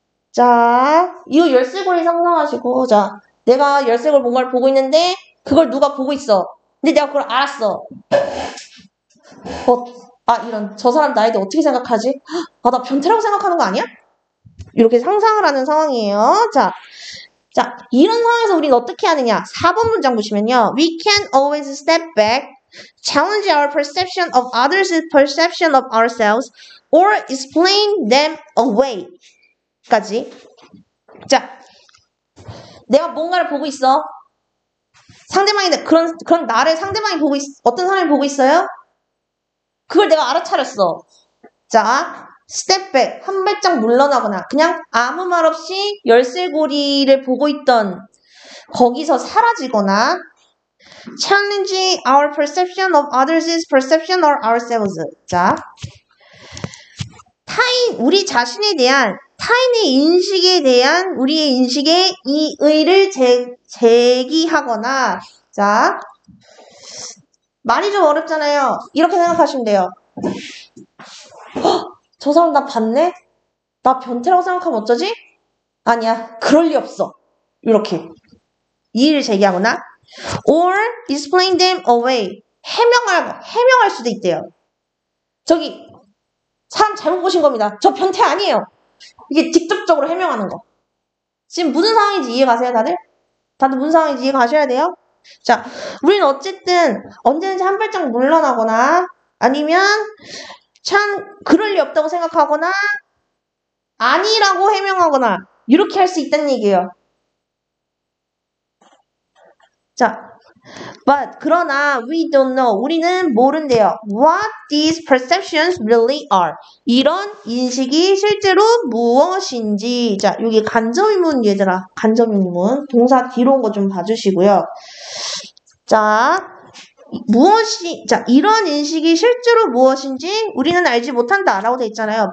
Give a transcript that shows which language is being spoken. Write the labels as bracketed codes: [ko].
[ko] 자, 이 열쇠고리 상상하시고, 자, 내가 열쇠고리 뭔가를 보고 있는데, 그걸 누가 보고 있어. 근데 내가 그걸 알았어. 이런, 저 사람 나에 대해 어떻게 생각하지? 나 변태라고 생각하는 거 아니야? 이렇게 상상을 하는 상황이에요. 자, 이런 상황에서 우리는 어떻게 하느냐? 4번 문장 보시면요. [en] We can always step back, challenge our perception of others' perception of ourselves, or explain them away. [ko] 까지. 자, 내가 뭔가를 보고 있어. 상대방이 그런 나를 상대방이 보고 어떤 사람이 보고 있어요? 그걸 내가 알아차렸어. 자, 스텝 백, 한 발짝 물러나거나 그냥 아무 말 없이 열쇠고리를 보고 있던 거기서 사라지거나 [en] challenge our perception of others' perception of ourselves. [ko] 자, 우리 자신에 대한 타인의 인식에 대한 우리의 인식에 이의를 제기하거나 자, 말이 좀 어렵잖아요. 이렇게 생각하시면 돼요. 저 사람 나 봤네? 나 변태라고 생각하면 어쩌지? 아니야. 그럴 리 없어. 이렇게 이의를 제기하거나 [en] or explain them away. [ko] 해명할 수도 있대요. 저기 사람 잘못 보신 겁니다. 저 변태 아니에요. 이게 직접적으로 해명하는 거. 지금 무슨 상황인지 이해가세요, 다들? 다들 무슨 상황인지 이해가셔야 돼요? 자, 우리는 어쨌든 언제든지 한 발짝 물러나거나 아니면 참 그럴 리 없다고 생각하거나 아니라고 해명하거나 이렇게 할 수 있다는 얘기예요. [en] 자, but [ko] 그러나 [en] we don't know. [ko] 우리는 모른대요. [en] What these perceptions really are. [ko] 이런 인식이 실제로 무엇인지. 자, 여기 간접의문 얘들아. 간접의문. 동사 뒤로 온 거 좀 봐주시고요. 자, 자, 이런 인식이 실제로 무엇인지 우리는 알지 못한다 라고 돼 있잖아요.